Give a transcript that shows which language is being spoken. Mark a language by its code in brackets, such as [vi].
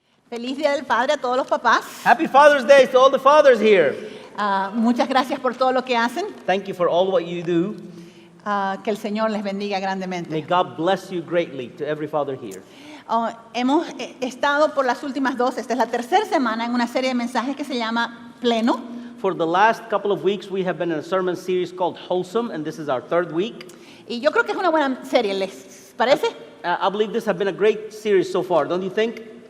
[es] Feliz Día del Padre a todos los papás. [en] Happy Father's Day to all the fathers here. [es] Muchas gracias por todo lo que hacen. [en] Thank you for all what you do. [es] Que el Señor les bendiga grandemente. [en] May God bless you greatly to every father here. [es] Hemos estado por las últimas dos, esta es la tercera semana en una serie de mensajes que se llama Pleno. [en] For the last couple of weeks, we have been in a sermon series called Wholesome, and this is our third week. [es] Y yo creo que es una buena serie, ¿les parece? [en] I believe this has been a great series so far, don't you think?